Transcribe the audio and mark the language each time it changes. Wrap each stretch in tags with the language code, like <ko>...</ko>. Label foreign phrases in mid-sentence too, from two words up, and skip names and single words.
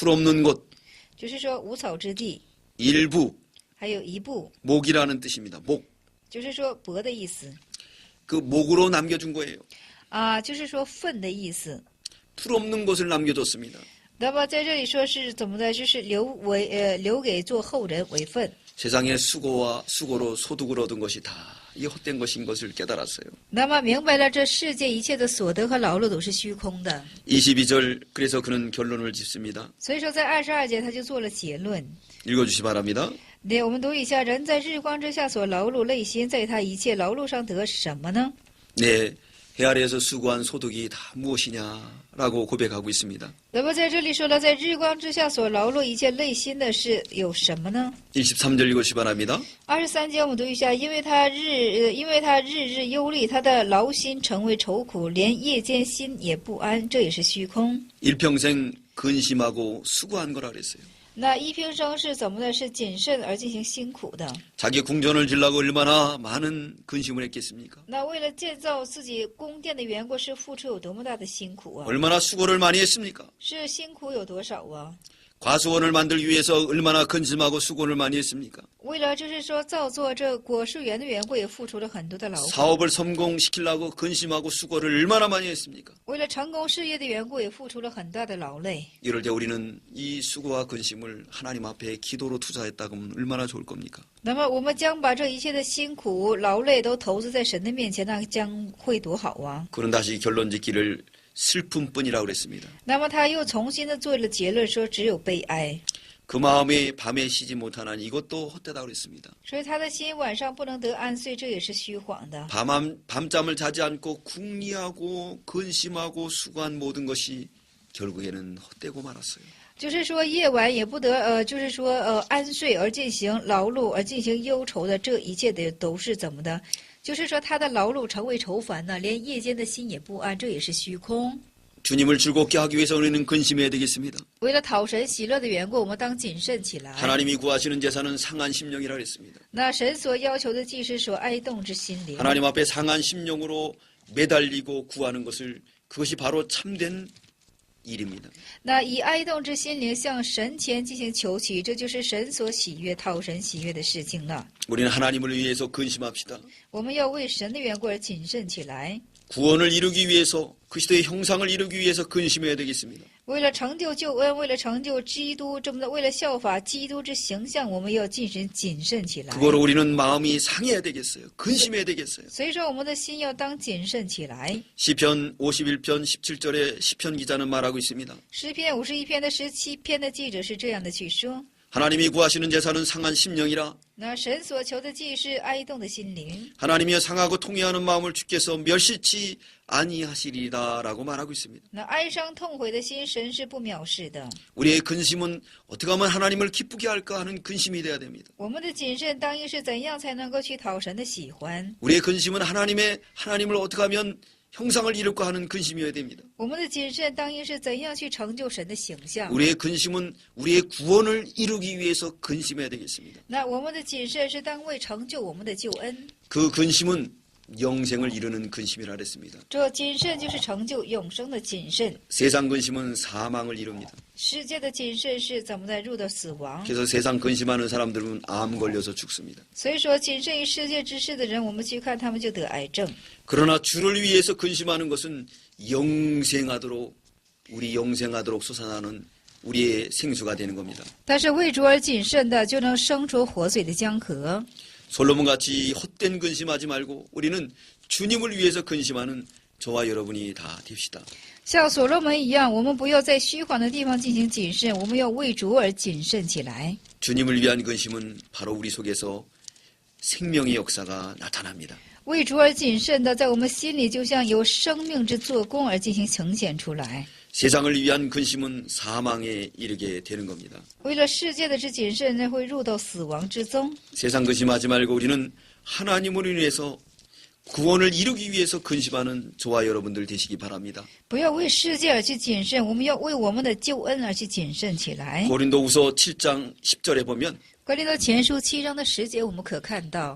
<ko>풀 없는 곳,</ko> <zh>就是说无草之地，</zh> <ko>일부,</ko> <zh>还有一部，</zh> <ko>목이라는 뜻입니다. 목.</ko> <zh>就是说帛的意思</zh> <ko>그 목으로 남겨준 거예요.</ko> <zh>啊，就是说粪的意思。</zh> <ko>풀없는 것을 남겨뒀습니다.</ko> <zh>那么在这里说是怎么的？就是留给做后人为粪。</zh> <ko>세상의 수고로 소득을 얻은 것이 다 이 헛된 것인 것을 깨달았어요.</ko> <zh>那么明白了，这世界一切的所得和劳碌都是虚空的。</zh> <ko>22절 그래서 그는 결론을 짓습니다.</ko> <zh>所以说，在22节他就做了结论。</zh> <ko>읽어주시 바랍니다.</ko> <zh>对，我们读一下：人在日光之下所劳碌，内心在他一切劳碌上得什么呢？</zh> <ko>네, 해 아래에서 수고한 소득이 다 무엇이냐라고 고백하고 있습니다.</ko> <zh>那么在这里说了，在日光之下所劳碌一切内心的是有什么呢？</zh> <ko>23절 읽어주시 바랍니다.</ko> <zh>23 节我们读一下：因为他日日忧虑，他的劳心成为愁苦，连夜间心也不安，这也是虚空。</zh> <ko>일평생 근심하고 수고한 거라 그랬어요.</ko> <zh>那一平生是怎么的？是谨慎而进行辛苦的。</zh> <ko>자기 궁전을 지려고 얼마나 많은 근심을 했겠습니까?</ko> <zh>那为了建造自己宫殿的缘故，是付出有多么大的辛苦啊！</zh> <ko>얼마나 수고를 많이 했습니까?</ko> <zh>是辛苦有多少啊？</zh> <ko>과수원을 만들기 위해서 얼마나 근심하고 수고를 많이 했습니까?</ko> <zh>为了就是说造作这果树园的缘故，也付出了很多的劳苦。</zh> <ko>사업을 성공시키려고 근심하고 수고를 얼마나 많이 했습니까?</ko> <zh>为了成功事业的缘故，也付出了很大的劳累。</zh> <ko>이럴 때 우리는 이 수고와 근심을 하나님 앞에 기도로 투자했다고 하면 얼마나 좋을 겁니까?</ko> <zh>那么我们将把这一切的辛苦劳累都投资在神的面前，那将会多好啊！</zh> <ko>그는 다시 결론 짓기를 슬픔뿐이라고 그랬습니다.</ko> <zh>那么他又重新的做了结论，说只有悲哀。</zh> <ko>그 마음이 밤에 쉬지 못하나니 이것도 헛되다고 그랬습니다.</ko> <zh>所以他的心晚上不能得安睡，这也是虚晃的。</zh> <ko>밤잠을 자지 않고 궁리하고 근심하고 수고한 모든 것이 결국에는 헛되고 말았어요.</ko> <zh>就是说夜晚也不得就是说安睡而进行劳碌而进行忧愁的，这一切的都是怎么的？就是说他的劳碌成为愁烦呢，连夜间的心也不安，这也是虚空。</zh> <ko>주님을 즐겁게 하기 위해서 우리는 근심해야 되겠습니다.</ko> <zh>为了讨神喜乐的缘故，我们当谨慎起来。</zh> <ko>하나님이 구하시는 제사는 상한 심령이라 그랬습니다.</ko> <zh>那神所要求的祭是所哀动之心灵。</zh> <ko>하나님 앞에 상한 심령으로 매달리고 구하는 것을 그것이 바로 참된 일입니다.</ko> <zh>那以哀动之心灵向神前进行求取，这就是神所喜悦、讨神喜悦的事情了。</zh> <ko>우리는 하나님을 위해서 근심합시다.</ko> <zh>我们要为神的缘故而谨慎起来。</zh> <ko>구원을 이루기 위해서 그리스도의 형상을 이루기 위해서 근심해야 되겠습니다.</ko> <zh>为了成就救恩，为了成就基督这么的，为了效法基督之形象，我们要进行谨慎起来。</zh> <ko>그거로 우리는 마음이 상해야 되겠어요. 근심해야 되겠어요.</ko> <zh>所以说，我们的心要当谨慎起来。</zh> <ko>시편 51편 17절에 시편 기자는 말하고 있습니다.</ko> <zh>诗篇51篇的17篇的记者是这样的去说：</zh> <ko>하나님이 구하시는 제사는 상한 심령이라</ko> <zh>那神所求的祭是哀动的心灵。</zh> <ko>하나님이여 상하고 통회하는 마음을 주께서 멸시치 아니하시리라라고 말하고 있습니다.</ko> <zh>那哀伤痛悔的心，神是不藐视的。</zh> <ko>우리의 근심은 어떻게 하면 하나님을 기쁘게 할까 하는 근심이 돼야 됩니다.</ko> <zh>我们的谨慎当应是怎样才能够去讨神的喜欢？</zh> <ko>우리의 근심은 하나님을 어떻게 하면 형상을 이룰까 하는 근심이어야 됩니다.</ko> <zh>我们的谨慎当应是怎样去成就神的形象？</zh> <ko>우리의 근심은 우리의 구원을 이루기 위해서 근심해야 되겠습니다.</ko> <zh>那我们的谨慎是当为成就我们的救恩。</zh> <ko>그 근심은 영생을 이루는 근심이라 그랬습니다.</ko> <zh>这谨慎就是成就永生的谨慎。</zh> <ko>세상 근심은 사망을 이룹니다.</ko> <zh>世界的谨慎是怎么的入到死亡？</zh> <ko>그래서 세상 근심하는 사람들은 암 걸려서 죽습니다.</ko> <zh>所以说，谨慎于世界之事的人，我们去看他们就得癌症。</zh> <ko>그러나 주를 위해서 근심하는 것은 우리 영생하도록 솟아나는 우리의 생수가 되는 겁니다.</ko> <zh>但是为主而谨慎的，就能生出活水的江河。</zh> <ko>솔로몬같이 헛된 근심하지 말고 우리는 주님을 위해서 근심하는 저와 여러분이 다 됩시다.</ko> <zh>像所罗门一样，我们不要在虚晃的地方进行谨慎，我们要为主而谨慎起来。</zh> <ko>주님을 위한 근심은 바로 우리 속에서 생명의 역사가 나타납니다.</ko> <zh>为主而谨慎的，在我们心里就像有生命之做工而进行呈现出来。</zh> <ko>세상을 위한 근심은 사망에 이르게 되는 겁니다.</ko> <zh>为了世界的之谨慎，那会入到死亡之中。</zh> <ko>세상 근심하지 말고 우리는 하나님을 위해서 구원을 이루기 위해서 근심하는 저와 여러분들 되시기 바랍니다.</ko> <zh>不要为世界而去谨慎，我们要为我们的救恩而去谨慎起来。</zh> <ko>고린도후서 7장 10절에 보면</ko> <zh>格林多前书7章的10节，我们可看到，</zh>